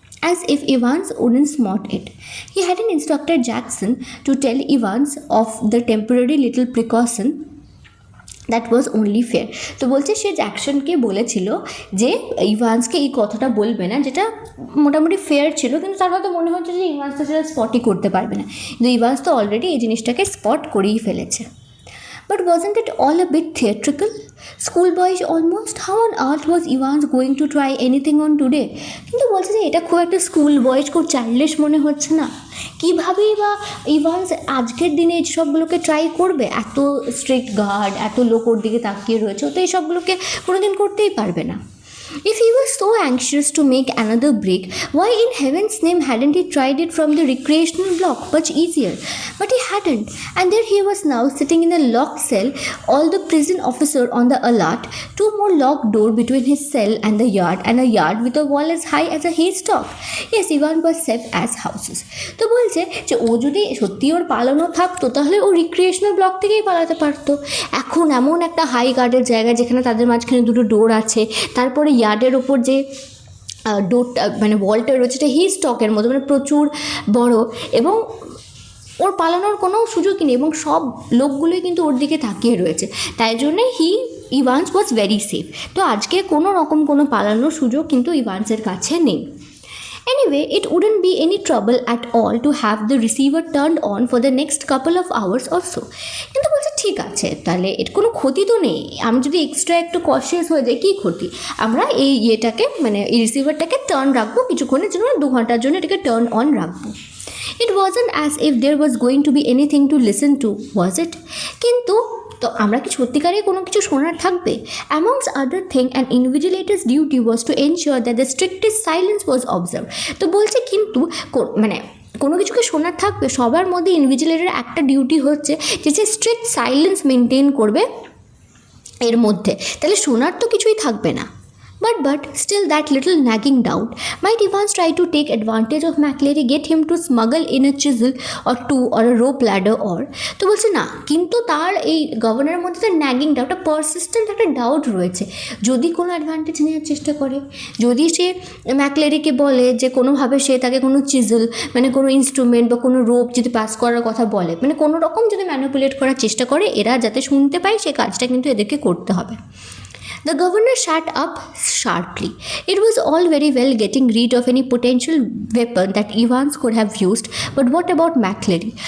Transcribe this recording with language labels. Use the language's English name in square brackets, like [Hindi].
[English] As if Evans wouldn't spot it. He hadn't instructed Jackson to tell Evans of the temporary little precaution that was only fair. [Bangla] তো বলছে সে জ্যাকসনকে বলেছিল যে ইভান্সকে এই কথাটা বলবে না, যেটা মোটামুটি ফেয়ার ছিল, কিন্তু তার হয়তো মনে হচ্ছে যে ইভান্স তো সেটা স্পটই করতে পারবে না, কিন্তু ইভান্স তো অলরেডি এই জিনিসটাকে স্পট করেই ফেলেছে। [English] But wasn't it all a bit theatrical? Schoolboyish almost? How on earth was Evans going to try anything on today? [Bangla] কিন্তু বলছে যে এটা খুব একটা স্কুল বয়েজ, খুব চাইল্ডিশ মনে হচ্ছে না? কীভাবেই বা ইভান্স আজকের দিনে এইসবগুলোকে ট্রাই করবে? এত স্ট্রিক্ট গার্ড, এত লোক ওর দিকে তাকিয়ে রয়েছে, ও তো এইসবগুলোকে কোনোদিন করতেই পারবে না। [English] If he was so anxious to make another break, why in heaven's name hadn't he tried it from the recreational block? Much easier. But he hadn't. And there he was now sitting in a locked cell, all the prison officer on the alert, two more locked doors between his cell and the yard, and a yard with a wall as high as a haystack. Yes, Ivan was safe as houses. [Bangla] তো বলছে যে ও যদি সত্যি ওর পালানো থাকতো তাহলে ও recreational block থেকেই পালাতে পারতো। এখন এমন একটা হাই গার্ডের জায়গা যেখানে তাদের মাঝখানে দুটো ডোর আছে, তারপরে ইয়ার্ডের ওপর যে ডোরটা মানে ওয়ালটা রয়েছে সেটা হি স্টকের মতো মানে প্রচুর বড়, এবং ওর পালানোর কোনো সুযোগই নেই এবং সব লোকগুলোই কিন্তু ওর দিকে তাকিয়ে রয়েছে, তাই জন্যে [English] Evans was very safe. [Bangla] তো আজকে কোনো রকম কোনো পালানোর সুযোগ কিন্তু ইভান্সের কাছে নেই। [English] Anyway, it wouldn't be any trouble at all to have the receiver turned on for the next couple of hours or so. [Bangla] কিন্তু বলছে ঠিক আছে, তাহলে এর কোনো ক্ষতি তো নেই, আমি যদি এক্সট্রা একটু কনসিয়াস হয়ে যাই কী ক্ষতি? আমরা এই ইয়েটাকে মানে এই রিসিভারটাকে টার্ন রাখবো কিছুক্ষণের জন্য, 2 ঘন্টার জন্য এটাকে টার্ন অন রাখবো। [English] It wasn't as if there was going to be anything to listen to, was it? [Bangla] কিন্তু তো আমরা কি সত্যিকারে কোনো কিছু শোনার থাকবে? [English] Amongst other thing, an invigilator's duty was to ensure that the strictest silence was observed. [Bangla] তো বলছে কিন্তু মানে কোনো কিছুকে শোনার থাকবে, সবার মধ্যে ইনভিজিলেটরের একটা ডিউটি হচ্ছে যে সে স্ট্রিক্ট সাইলেন্স মেনটেন করবে এর মধ্যে, তাহলে শোনার তো কিছুই থাকবে না। [English] But still that little nagging doubt. Might Evans try to take advantage of McClary, get him to smuggle in a chisel or two or a rope ladder or... [Bangla] তো বলছে না, কিন্তু তার এই গভর্নরের মধ্যে তার ন্যাগিং ডাউট, একটা পারসিস্টেন্ট একটা ডাউট রয়েছে, যদি কোনো অ্যাডভান্টেজ নেওয়ার চেষ্টা করে, যদি সে ম্যাকলেরিকে বলে যে কোনোভাবে সে তাকে কোনো চিজল মানে কোনো ইনস্ট্রুমেন্ট বা কোনো রোপ যদি পাস করার কথা বলে, মানে কোনো রকম যদি ম্যানিপুলেট করার চেষ্টা করে, এরা যাতে শুনতে পায় সে কাজটা কিন্তু এদেরকে করতে হবে। [English] The governor sat up sharply. It was all very well getting rid of any potential weapon that Evans could have used, but what about McClary?